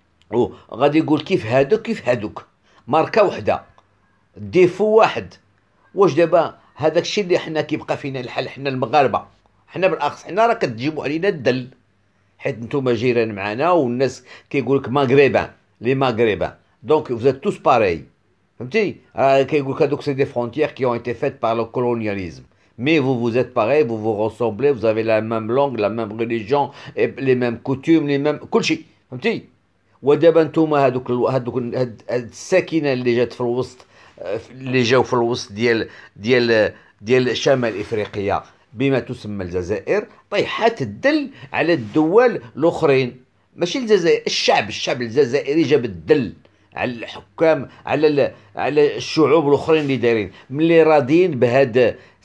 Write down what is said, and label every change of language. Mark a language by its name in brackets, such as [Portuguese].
[Arabic] وغادي يقول كيف هادوك كيف هادوك، ماركه وحده، ديفو واحد. واش دابا هذاك الشيء اللي حنا كيبقى فينا الحل حنا المغاربه، حنا بالاخص حنا راه كتجيبوا علينا الدل، حيت نتوما جيران معنا والناس كيقول لك ماغريبان، لي ماغريبان، دونك [French] vous êtes tous pareils، [Arabic] فهمتي. كيقول لك هذوك سي دي [French] frontières qui ont été faites par le colonialisme. Mais vous êtes pareil, vous vous ressemblez, vous avez la même langue, la même religion, et les mêmes coutumes, les mêmes [Arabic] كل شيء، فهمتي. ودابا نتوما هاد الساكنه اللي جات في الوسط، اللي جاو في الوسط ديال شمال افريقيا بما تسمى الجزائر، طيحات الدل على الدول الاخرين. ماشي الجزائر، الشعب الجزائري جاب الدل على الحكام، على الشعوب الاخرين اللي دايرين ملي راضيين بهذا.